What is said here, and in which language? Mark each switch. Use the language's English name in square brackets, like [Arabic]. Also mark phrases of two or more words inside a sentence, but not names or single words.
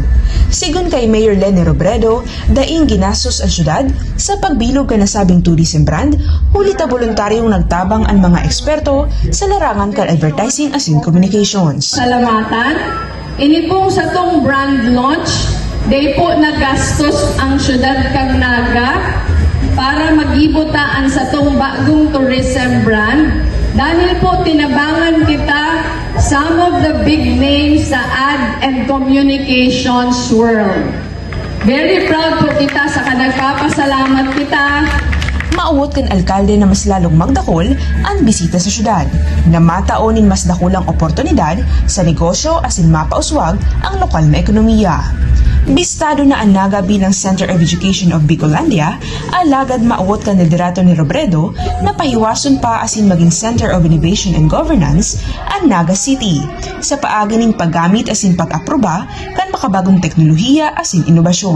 [Bikol] Sigun kay Mayor Leni Robredo, daing ginastos ang syudad sa pagbilog kan nasabing [English] tourism brand, [Bikol] hulit na voluntaryong nagtabang ang mga eksperto sa larangan kan advertising asin communications. Salamatan. Ini po sa tong brand launch, day po nagastos ang syudad kang Naga para magibutaan sa tong bagong [English] tourism brand. [Bikol] Dahil po tinabangan kita [English] some of the big names sa ad and communications world. Very proud [Bikol] po kita sa nagpapasalamat kita. Maawot kan alkalde na mas lalong magdakol ang bisita sa syudad, na mataonin mas dakulang oportunidad sa negosyo asin mapauswag ang lokal na ekonomiya. Bistado na ang Naga bilang Center of Education of Bicolandia, alagad maawot kan liderato ni Robredo na pahiwason pa asin maging Center of Innovation and Governance ang Naga City sa paagi ning paggamit asin pag-aproba kan makabagong teknolohiya asin inobasyon.